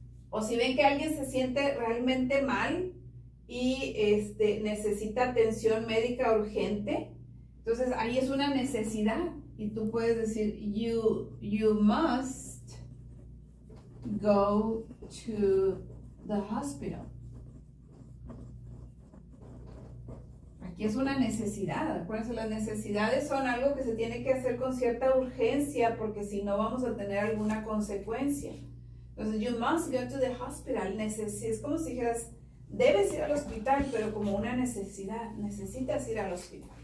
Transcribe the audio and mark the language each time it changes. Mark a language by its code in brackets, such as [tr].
[es] O si ven que alguien se siente realmente mal y necesita atención médica urgente, entonces ahí es una necesidad y tú puedes decir [en] you must go to the hospital. [es] Aquí es una necesidad. Acuérdense, las necesidades son algo que se tiene que hacer con cierta urgencia porque si no vamos a tener alguna consecuencia. Entonces, [en] you must go to the hospital. [es] Es como si dijeras, debes ir al hospital, pero como una necesidad. Necesitas ir al hospital.